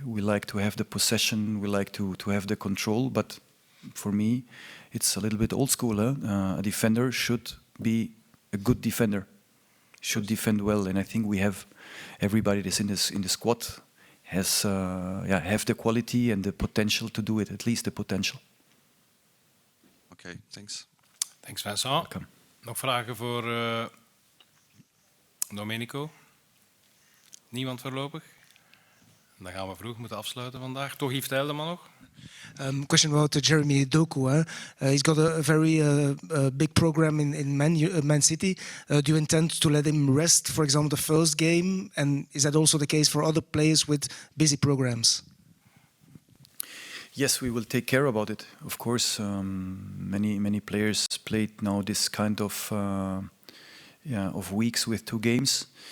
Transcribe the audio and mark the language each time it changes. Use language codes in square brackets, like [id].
[en] We like to have the possession, we like to have the control, but for me, it's a little bit old school. A defender should be a good defender, should defend well, and I think we have everybody that's in the squad has have the quality and the potential to do it, at least the potential. Okay, thanks. Thanks Vincent. Welcome. [nl] Nog vragen voor Domenico? Niemand voorlopig? Dan gaan we vroeg moeten afsluiten vandaag. Toch Yves Tijldeman nog? [en] Question about Jeremy Doku. He's got a very big program in Man City. Do you intend to let him rest, for example, the first game? And is that also the case for other players with busy programs? Yes, we will take care about it. Of course, many players played now this kind of weeks with 2 games.